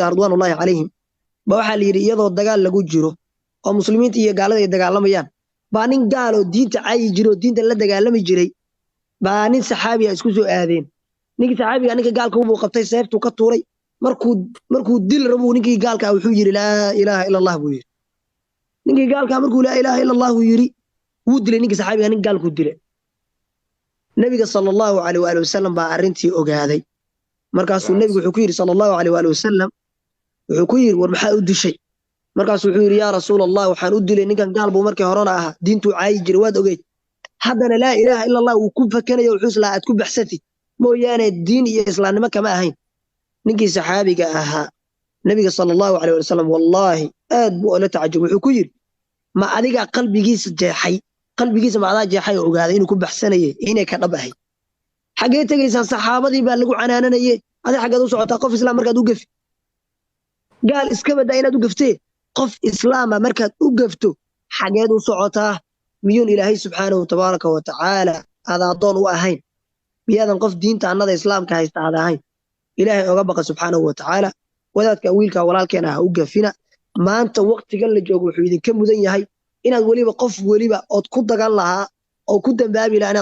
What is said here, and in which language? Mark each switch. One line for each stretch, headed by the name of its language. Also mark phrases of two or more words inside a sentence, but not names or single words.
Somali: ahaa
Arabic: رضوان الله عليهم
Somali: ba waxaa la yidhi iyadoo dagaal lagu jiro oo muslimiinta iyo gaalada ay dagaalamayaan baa nin gaal oo diinta caayi jiro oo diinta la dagaalami jiray baa nin saxaabiya isku soo aadeen ninkii saxaabiga ninka gaalka uu qabtay seeftuu ka tuuray markuu dil rabuu ninkii gaalka wuxuu yidhi
Arabic: لا إله إلا الله
Somali: buu yidhi ninkii gaalka markuu
Arabic: لا إله إلا الله
Somali: yidhi wuu dilay ninkii saxaabiga nin gaalkuu dilay nabiga
Arabic: صلى الله عليه وسلم
Somali: baa arrintii ogaaday markaasuu nabigu wuxuu ku yidhi
Arabic: صلى الله عليه وسلم
Somali: wuxuu ku yidhi war maxaa u dishay markaasuu wuxuu yidhi
Arabic: يا رسول الله
Somali: waxaan u dilay ninkan gaal buu markii horena ahaa diintuu caayi jiray waad ogeyd haddana
Arabic: لا إله إلا الله
Somali: uu ku fakanayo wuxuu islaa aad ku baxsatid mooyaane diin iyo islaamnimo kama ahayn ninkii saxaabiga ahaa nabiga
Arabic: صلى الله عليه وسلم
Somali: wallaahi aad buu ola tacajub wuxuu ku yidhi ma adiga qalbigiisa ma adaa jeexay oo ogaaday inuu ku baxsanayay inay ka dhab ahayd xagee tegaysaa saxaabadii baa lagu canaananaye adiga xaggeed u socotaa qof islaam markaad u gafi gaal iska badaa inaad u gaftee qof islaama markaad u gafto xageed u socotaa miyuun ilaahay
Arabic: سبحانه تبارك وتعالى
Somali: aad addoon u ahayn miyaadan qof diinta annada islaamka haysta aad ahayn ilaahay oga baqa
Arabic: سبحانه وتعالى
Somali: wadaadka wiilka walaalkeena ha u gafina maanta waqtigan la joogo wuxuu idinka mudan yahay inaad weliba qof weliba ood ku dagan lahaa oo ku dambaabi lahaa inaad